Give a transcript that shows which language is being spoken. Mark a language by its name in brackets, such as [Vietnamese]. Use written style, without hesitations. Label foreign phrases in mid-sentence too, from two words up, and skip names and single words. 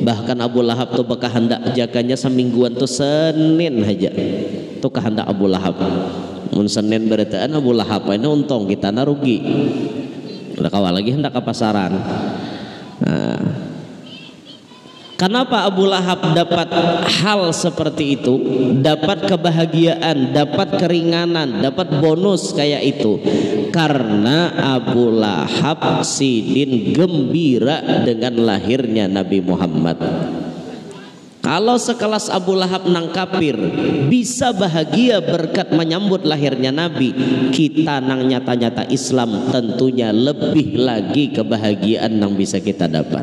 [Banjar] Bahkan Abu Lahab tuh bakal hendak jaganya semingguan tuh Senin aja tuh kehendak Abu Lahab. Mun Senin beritaan Abu Lahab ini untung, kita na rugi. Udah kawal lagi hendak ke pasaran. [Indonesian] Nah, kenapa Abu Lahab dapat hal seperti itu, dapat kebahagiaan, dapat keringanan, dapat bonus kayak itu? Karena Abu Lahab sidin gembira dengan lahirnya Nabi Muhammad. Kalau sekelas Abu Lahab nang kafir bisa bahagia berkat menyambut lahirnya Nabi, kita nang nyata-nyata Islam tentunya lebih lagi kebahagiaan yang bisa kita dapat.